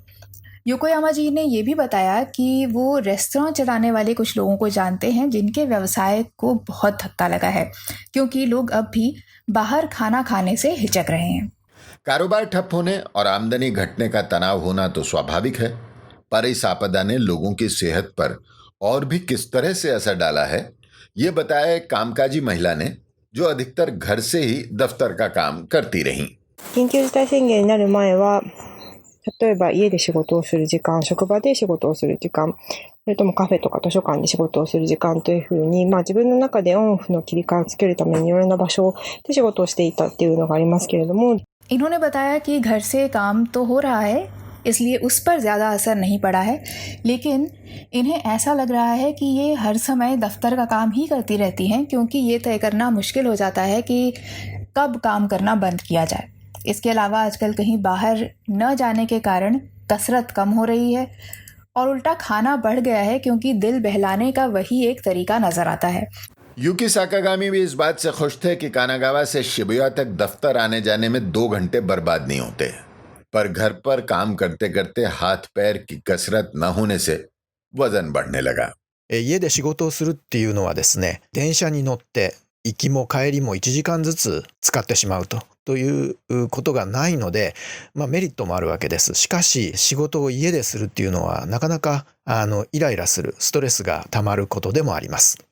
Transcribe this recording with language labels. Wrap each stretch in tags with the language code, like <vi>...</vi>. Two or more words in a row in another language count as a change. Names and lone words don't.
<hi>योकोयामा जी ने ये भी बताया कि वो रेस्तरां चलाने वाले कुछ लोगों को जानते हैं जिनके व्यवसाय को बहुत धक्का लगा है, क्योंकि लोग अब भी बाहर खाना खाने से हिचक रहे हैं। कारोबार ठप होने और आमदनी घटने का तनाव होना तो स्वाभाविक है, पर इस आपदा ने लोगों की सेहत पर और भी किस तरह से असर डाला है, ये बताया एक कामकाजी महिला ने, जो अधिकतर घर से ही दफ्तर का काम करती रहीं।</hi> <ja>緊急事態宣言になる前は、例えば家で仕事をする時間、職場で仕事をする時間、それともカフェとか図書館で仕事をする時間というふうに、自分の中でオンオフの切り替えをつけるためにいろんな場所で仕事をしていたっていうのがありますけれども。</ja> <hi>इन्होंने बताया कि घर से काम तो हो रहा है, इसलिए उस पर ज़्यादा असर नहीं पड़ा है, लेकिन इन्हें ऐसा लग रहा है कि ये हर समय दफ्तर का काम ही करती रहती हैं, क्योंकि ये तय करना मुश्किल हो जाता है कि कब काम करना बंद किया जाए। इसके अलावा आजकल कहीं बाहर न जाने के कारण कसरत कम हो रही है और उल्टा खाना बढ़ गया है, क्योंकि दिल बहलाने का वही एक तरीका नज़र आता है। यूकी साकागामी भी इस बात से खुश थे कि कानागावा से शिबुया तक दफ्तर आने जाने में 2 घंटे बर्बाद नहीं होते, पर घर पर काम करते करते हाथ पैर की कसरत न होने से वजन बढ़ने लगा।</hi> <ja>家で仕事をするっていうのはですね、電車に乗って行きも帰りも1時間ずつ使ってしまうということがないので、メリットもあるわけです。しかし仕事を家でするっていうのはなかなかイライラする、ストレスがたまることでもあります。</ja>